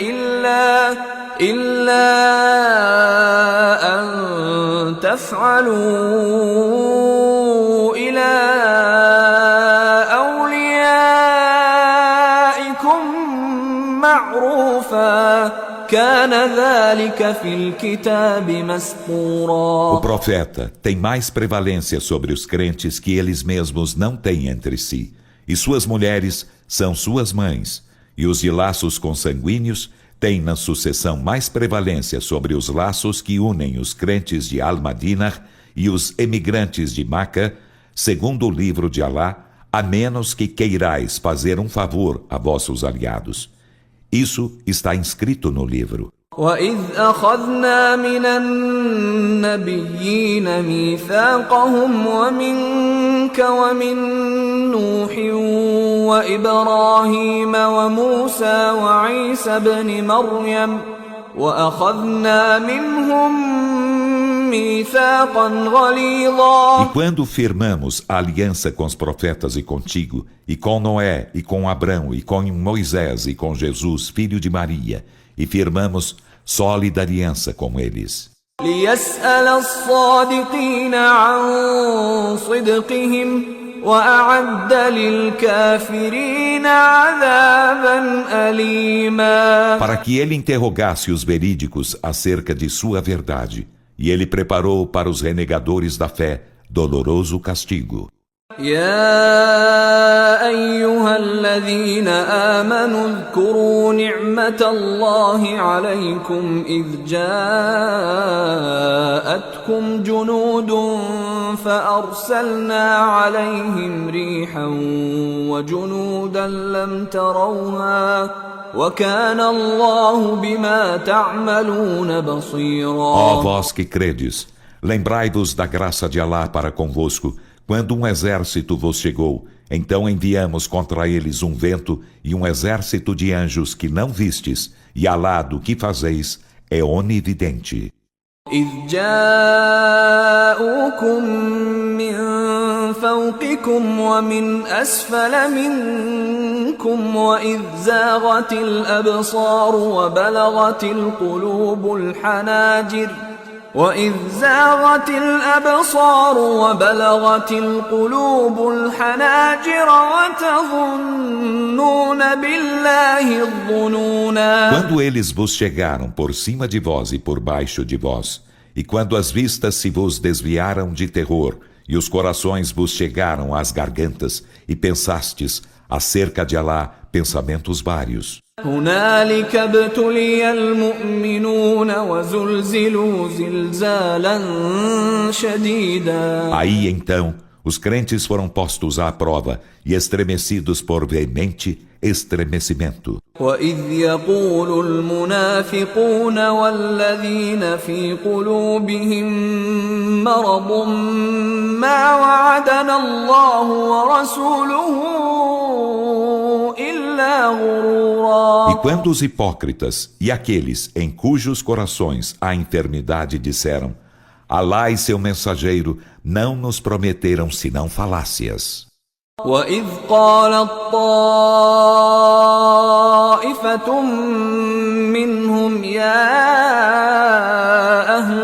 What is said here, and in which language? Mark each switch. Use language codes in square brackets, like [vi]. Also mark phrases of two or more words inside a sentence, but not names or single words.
[ar] إلا أن تفعلوا إلى أوليائكم معروفا كان ذلك في الكتاب مسطورا. [pt] O profeta tem mais prevalência sobre os crentes que eles mesmos não têm entre si, e suas mulheres são suas mães, e os de laços consanguíneos têm na sucessão mais prevalência sobre os laços que unem os crentes de Al-Madinah e os emigrantes de Maca, segundo o livro de Alá, a menos que queirais fazer um favor a vossos aliados. Isso está inscrito no livro. [ar] وَإِذْ أَخَذْنَا مِنَ النَّبِيِّينَ مِيثَاقَهُمْ وَمِنْكَ وَمِنْ نُوحٍ وَإِبْرَاهِيمَ وَمُوسَى وَعِيسَى ابْنِ مَرْيَمَ وَأَخَذْنَا مِنْهُمْ مِيثَاقًا غَلِيظًا. [pt] E quando firmamos a aliança com os profetas e contigo, e com Noé, e com Abrão, e com Moisés, e com Jesus, filho de Maria, e firmamos sólida aliança com eles. [ar] لِيَسْأَلَ الصَّادِقِينَ عَنْ صِدْقِهِمْ وأعد للكافرين عذابا أليما. [pt] Para que ele interrogasse os verídicos acerca de sua verdade, e ele preparou para os renegadores da fé doloroso castigo. [ar] يا أيها الذين آمنوا اذكروا نعمة الله عليكم إذ جاءتكم جنود فأرسلنا عليهم ريحا وجنودا لم تروها وكان الله بما تعملون بصيرا. [pt] Ó vós que credes, lembrai-vos da graça de Alá para convosco, quando um exército vos chegou, então enviamos contra eles um vento e um exército de anjos que não vistes, e Alá do que fazeis é onividente. [ar] إذ جاءوكم من فوقكم ومن أسفل منكم وإذ زاغت الأبصار وبلغت القلوب الحناجر وتظنون بالله الظنونا. [pt] Quando eles vos chegaram por cima de vós e por baixo de vós, e quando as vistas se vos desviaram de terror, e os corações vos chegaram às gargantas, e pensastes acerca de Alá pensamentos vários. [ar] هنالك ابتلي المؤمنون وزلزلوا زلزالا شديدا. [pt] Aí então os crentes foram postos à prova e estremecidos por veemente estremecimento. [ar] وإذ يقول المنافقون والذين في قلوبهم مرض ما وعدنا الله ورسوله إلا غرورا. [pt] E quando os hipócritas e aqueles em cujos corações há enfermidade disseram: Alá e seu mensageiro não nos prometeram senão falácias. [ar] وإذ قالت طائفة منهم يا أهل